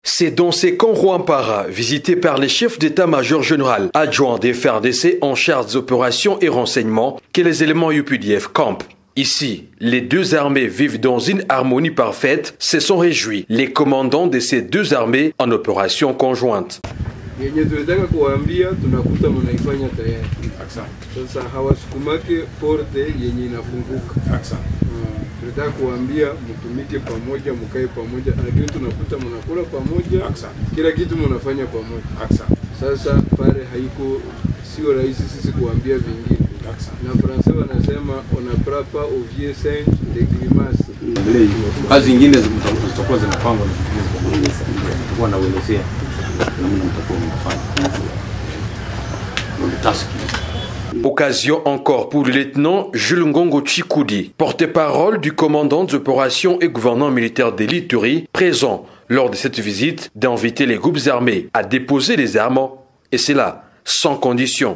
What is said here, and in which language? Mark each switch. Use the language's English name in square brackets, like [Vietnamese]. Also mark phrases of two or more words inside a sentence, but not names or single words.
[French] C'est dans ces camps Rwampara, visités par les chefs d'état-major général adjoints des FARDC en charge des opérations et renseignements, que les éléments UPDF campent. Ici, les deux armées vivent dans une harmonie parfaite, se sont réjouis les commandants de ces deux armées en opération conjointe. [Swahili] Tunataka kuambia mtumike pamoja, mkae pamoja, lakini tunakuta mnakula pamoja, kila kitu mnafanya pamoja. Sasa pale haiko sio rahisi sisi kuambia vingine. Na Fransa wanasema [French] on apprend pas au vieux singe de grimace. [Swahili] Kazi nyingine zitakuwa zinapangwa kwa na uelezea namna mtakuwa mnafanya. [French] Occasion encore pour le lieutenant Jules Ngongo Chikoudi, porte-parole du commandant des opérations et gouverneur militaire de l'Ituri, présent lors de cette visite, d'inviter les groupes armés à déposer les armes, et c'est là, sans condition.